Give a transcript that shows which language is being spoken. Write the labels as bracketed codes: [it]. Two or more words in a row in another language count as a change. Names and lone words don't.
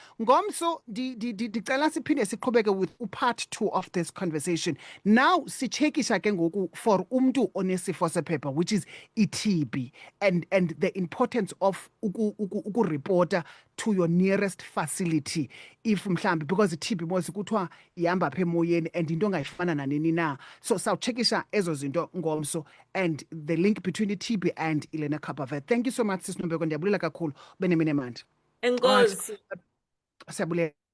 [xh] Ngomso ndicela siphinde siqhubeke [en] with part 2 of this conversation. [xh] Now sichekisha ke ngoku for umntu onesifo sephepha, [en] which is i-TB, and the importance of ukuripota to your nearest facility if mhlambi, because [xh] i-TB mos kuthiwa ihamba apha emoyeni [en] and [xh] into ongayifumana nanini na. [en] So [xh] sawuchekisha ezo zinto ngomso [en] and the link between i-TB and Elena Kapavet. Thank you so much, Sis Nombeko. [xh] Ndiyabulela kakhulu benemini manje. Enkosi. Siyabulela.